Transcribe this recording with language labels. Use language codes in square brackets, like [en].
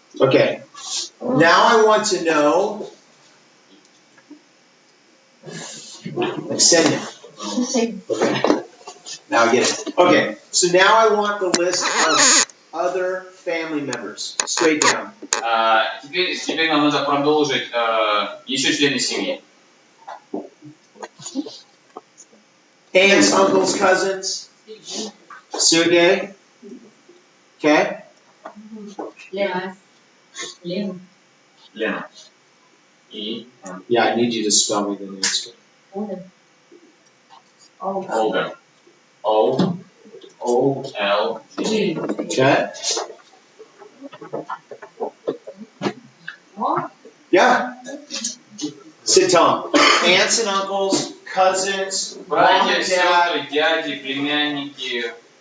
[en] Okay. Now I want to know Ksenia. Okay. Now I get it. Okay. So now I want the list of other family members. Straight down. [ru] Теперь нам надо продолжить еще члены семьи. [en] Aunts, uncles, cousins. Sergey. Okay. [ru] Лена. Лена. [en] Yeah, I need you to spell me the names. Olga. O-L-G. Okay. Yeah. Sit, Tom. Aunts and uncles, cousins, mom [ru] Братья, [en] and dad. [ru] сестры, дяди, племянники.